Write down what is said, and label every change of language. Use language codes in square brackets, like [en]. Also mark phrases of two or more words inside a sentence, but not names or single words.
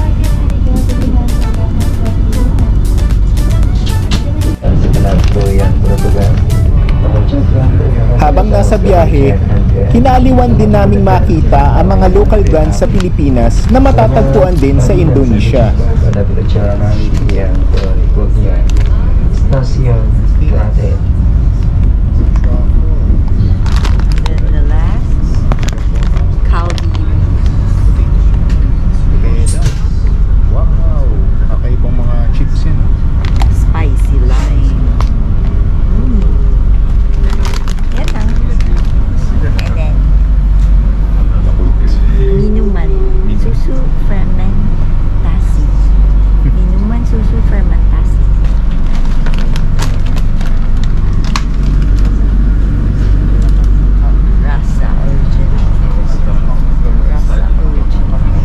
[tl] Habang nasa biyahe, kinaliwan din naming makita ang mga [en] local brands [tl] sa Pilipinas na matatagpuan din sa Indonesia. [en] The last, Calbee. Wow! [tl] Kakaibang mga chips yun. [en] Spicy lime. [tl] Yan lang. [en] And then, [id] minuman. Susu fermentasi. Minuman susu fermentasi. Rasa original. Rasa original.